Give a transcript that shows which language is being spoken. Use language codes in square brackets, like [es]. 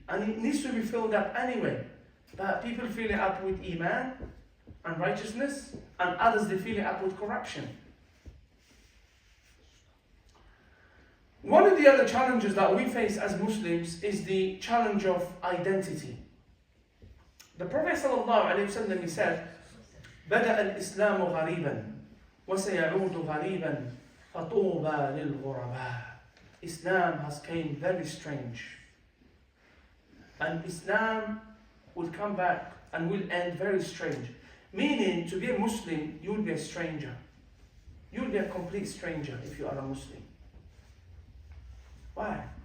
[en] And it needs to be filled up anyway. But people fill it up with iman and righteousness, and others, they fill it up with corruption. One of the other challenges that we face as Muslims is the challenge of identity. The Prophet ﷺ, he said, [ar] بدأ الإسلام غريبا وسيعود غريبا فطوبى للغرباء. [en] Islam has came very strange. And Islam will come back and will end very strange. Meaning, to be a Muslim, you will be a stranger. You will be a complete stranger if you are a Muslim. Why?